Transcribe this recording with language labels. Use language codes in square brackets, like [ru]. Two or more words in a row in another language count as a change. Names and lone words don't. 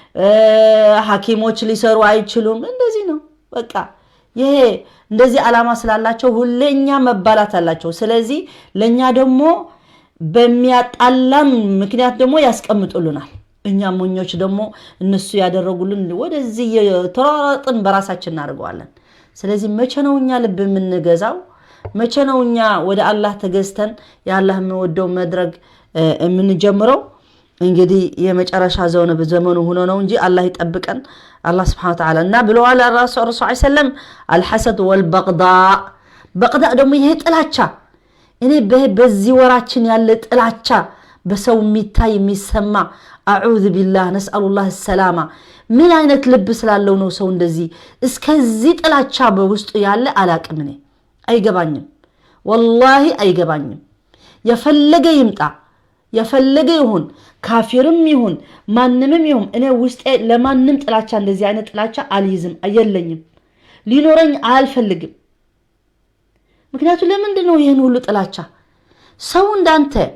[am] ሐኪሞች ሊሰሩ አይችሉም እንደዚህ ነው በቃ ይሄ እንደዚህ አላማ ስላላቸው ሁሌኛ መባላት አላቸው ስለዚህ ለኛ ደግሞ በሚያጣላም ምክንያት ደግሞ ያስቀምጡልናል እኛ ሞኞች ደግሞ እነሱ ያደረጉልን ወደዚህ ተራራጥን በራሳችን እናርገዋለን ስለዚህ መቼ ነው እኛ ልብ የምንገዛው መቼ ነው እኛ ወደ አላህ ተገዝተን ያላህ የሚወደው መድረግ የምንጀምረው እንግዲህ የመጨረሻ ዘመኑ ሆኖ ነው እንጂ አላህ ይጠብቀን አላህ [ar] سبحانه وتعالى [am] እና ብለዋል ረሱል [ar] صلى الله عليه وسلم الحسد والبغضاء [am] በغضاء ደግሞ ይሄ ጥላቻ እኔ በዚህ ወራችን ያለ ጥላቻ በሰው የሚታይ የሚሰማ [ar] اعوذ بالله نسال الله السلامه [am] ምን አይነት ልብ ስላለው ነው ሰው እንደዚህ እስከዚህ ጥላቻ በውስጡ ያለ አላቅም እኔ አይገባኝም والله አይገባኝም የፈለገ ይምጣ የፈለገ ይሁን ካፊርም ይሁን ማንንም ይሁን እኔ ውስጤ ለማንም ጥላቻ እንደዚህ አይነት ጥላቻ አልይዝም አየለኝም ሊኖረኝ አልፈልግም ምክንያቱም ለምንድን ነው ይሄን ሁሉ ጥላቻ ሰው እንዳንተ